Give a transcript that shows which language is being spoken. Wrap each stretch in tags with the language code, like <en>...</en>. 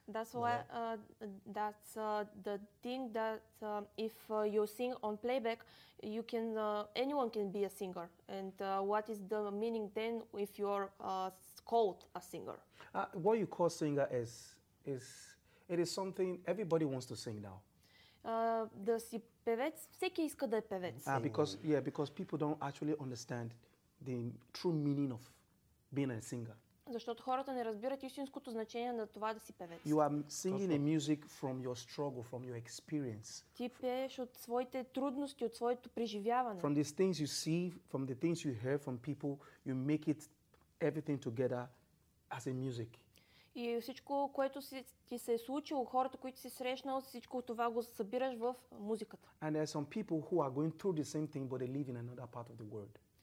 <en>That's why that's the thing that if you sing on playback, you can anyone can be a singer. And what is the meaning then if you're called a singer? What you call singer is something everybody wants to sing now.</en> <bg>Да си певец, всеки иска да е певец.</bg> <en>Because people don't actually understand the true meaning of being a singer.</en> <bg>Защото хората не разбират истинското значение на това да си певец.</bg> <en>You are singing a music from your struggle, from your experience.</en> <bg>Ти пееш от своите трудности, от своето преживяване.</bg> <en>From these things you see, from the things you hear from people, you make it everything together as a music.</en> <bg>И всичко, което ти се е случило, хората, които си срещнал, всичко това го събираш в музиката.</bg> <en>And there are some people who are going through the same thing, but they live in another part of the world.</en>